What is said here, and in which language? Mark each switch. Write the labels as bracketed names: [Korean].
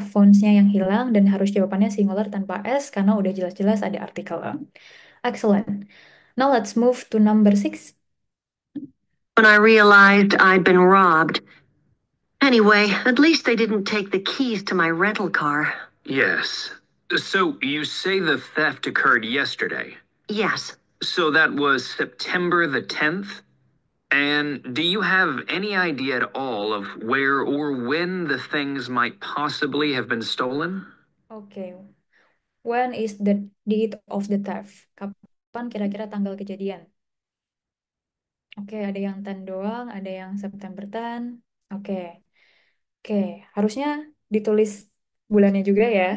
[Indonesian] Fontsnya yang hilang dan harus jawabannya singular tanpa S karena udah jelas-jelas ada artikel. [English] Excellent. Now let's move to number 6. when I realized I'd been robbed. Anyway, at least they didn't take the keys to my rental car. Yes. So you say the theft occurred yesterday. Yes. So that was September the 10th? And do you have any idea at all of where or when the things might possibly have been stolen? Oke, when is the date of the theft? [Indonesian] Kapan kira-kira tanggal kejadian? Oke, ada yang 10 doang, ada yang September 10. Oke. Oke, harusnya ditulis bulannya juga ya.